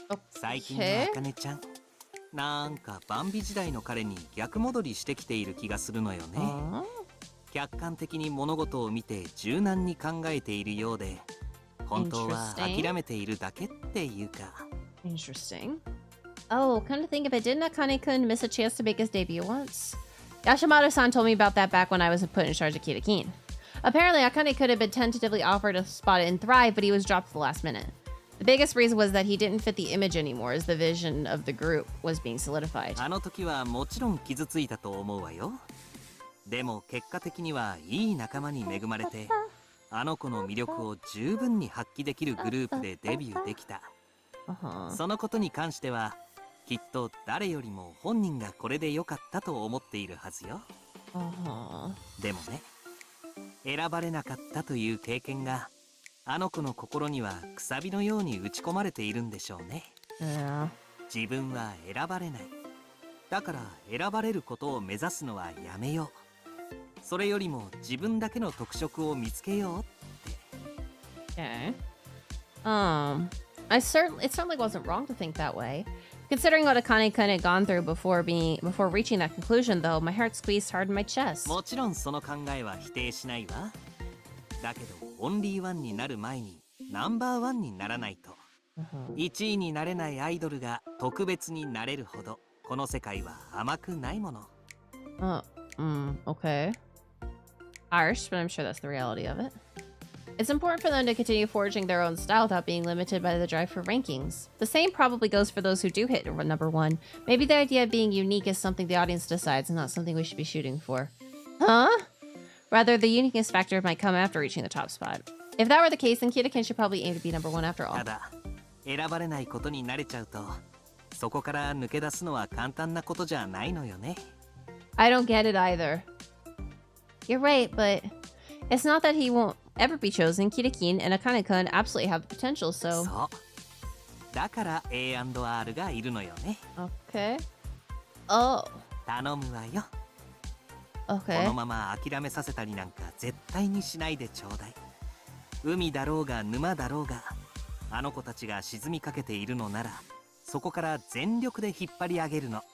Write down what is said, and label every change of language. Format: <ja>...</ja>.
<ja>最近のあかねちゃん、なんかバンビ時代の彼に逆戻りしてきている気がするのよね。客観的に物事を見て柔軟に考えているようで、本当は諦めているだけっていうか。</ja> <en>Interesting. Oh, come to think of it, didn't Akane-kun miss a chance to make his debut once? Yashimaru-san told me about that back when I was put in charge of Kitakin. Apparently, Akane could have been tentatively offered a spot in Thrive, but he was dropped at the last minute. The biggest reason was that he didn't fit the image anymore, as the vision of the group was being solidified.</en> <ja>あの時はもちろん傷ついたと思うわよ。でも結果的にはいい仲間に恵まれて、あの子の魅力を十分に発揮できるグループでデビューできた。そのことに関しては、きっと誰よりも本人がこれで良かったと思っているはずよ。でもね、選ばれなかったという経験が、あの子の心にはくさびのように打ち込まれているんでしょうね。自分は選ばれない。だから選ばれることを目指すのはやめよう。それよりも自分だけの特色を見つけようって。</ja> <en>It certainly wasn't wrong to think that way. Considering what Akane-kun had gone through before reaching that conclusion, though, my heart squeezed hard in my chest.</en> <ja>もちろんその考えは否定しないわ。だけどオンリーワンになる前にナンバーワンにならないと、1位になれないアイドルが特別になれるほどこの世界は甘くないもの。</ja> <en>Okay. Harsh, but I'm sure that's the reality of it. It's important for them to continue forging their own style without being limited by the drive for rankings. The same probably goes for those who do hit number one. Maybe the idea of being unique is something the audience decides and not something we should be shooting for. Huh? Rather, the uniqueness factor might come after reaching the top spot. If that were the case, then Kitakin should probably aim to be number one after all.</en> <ja>ただ、選ばれないことに慣れちゃうと、そこから抜け出すのは簡単なことじゃないのよね。</ja> <en>I don't get it either. You're right, but it's not that he won't ever be chosen. Kirakin and Akane-kun absolutely have the potential, so...</en> <ja>そう。だから A&R がいるのよね。</ja> <en>Okay. Oh.</en> <ja>頼むわよ。</ja> <en>Okay.</en> <ja>このまま諦めさせたりなんか絶対にしないでちょうだい。海だろうが沼だろうが、あの子たちが沈みかけているのなら、そこから全力で引っ張り上げるの。</ja>